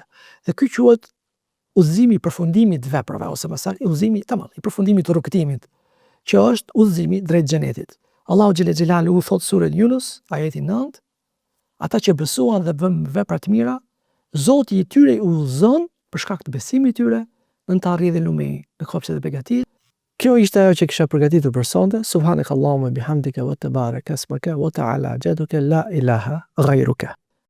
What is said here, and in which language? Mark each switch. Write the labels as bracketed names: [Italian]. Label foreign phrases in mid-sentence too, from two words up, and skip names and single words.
[Albanian] Dhe ky quhet udhëzimi i përfundimit të veprave ose më saktë udhëzimi i përfundimit të rrugëtimit, që është udhëzimi drejt xhenetit. Allahu [Arabic] جل جلاله [Albanian] thot surën Yunus, ajeti 9, ata që besuan dhe bën vepra të mira, Zoti i tyre i udhëzon për shkak të besimit të tyre në të arrijë lumej në kopshtet e begatit. Kjo ishte ajo që kisha përgatitur për sonte. [Arabic] سبحانك اللهم وبحمدك وتبارك اسمك وتعالى جدك لا إله غيرك.